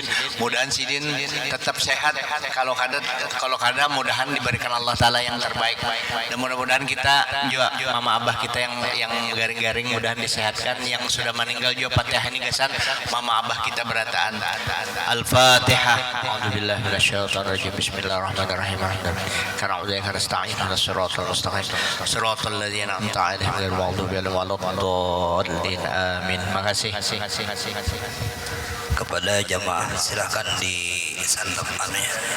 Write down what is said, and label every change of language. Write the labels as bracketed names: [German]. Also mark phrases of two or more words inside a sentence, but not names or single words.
[Banjar] Mudahan Sidin tetap sehat, kalau kada mudahan diberikan [Arabic] الله تعالى [Banjar] yang terbaik. Dan mudah-mudahan kita juga mama abah kita yang garing-garing mudahan disehatkan, yang sudah meninggal juga Fatihah ini gasan mama abah kita berataan. Al-Fatihah. [Arabic] أعوذ بالله من الشيطان الرجيم. بسم الله الرحمن الرحيم. كرعذيكا نستعين اهدنا الصراط المستقيم. صراط الذين أنعمت عليهم غير المغضوب عليهم ولا الضالين. [Banjar] Amin. Makasih. Kepada jamaah silakan disantap anunya.